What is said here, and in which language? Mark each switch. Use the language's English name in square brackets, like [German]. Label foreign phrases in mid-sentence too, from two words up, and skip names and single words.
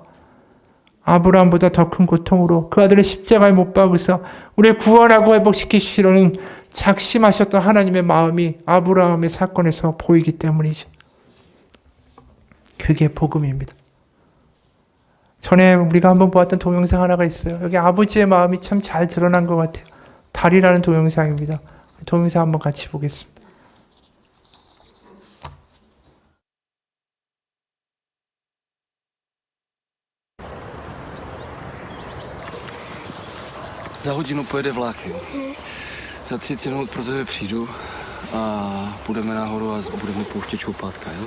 [Korean] 아브라함보다 더 큰 고통으로 그 아들을 십자가에 못 박으사 우리를 구원하고 회복시키시려는 작심하셨던 하나님의 마음이 아브라함의 사건에서 보이기 때문이죠. 그게 복음입니다. 전에 우리가 한번 보았던 동영상 하나가 있어요. 여기 아버지의 마음이 참 잘 드러난 것 같아요. 달이라는 동영상입니다. 동영상 한번 같이 보겠습니다. [Czech] Za hodinu pojede vlak, jo. Za 30 minut pro tebe přijdu a půjdeme nahoru a budeme pouštět čoupátka, jo.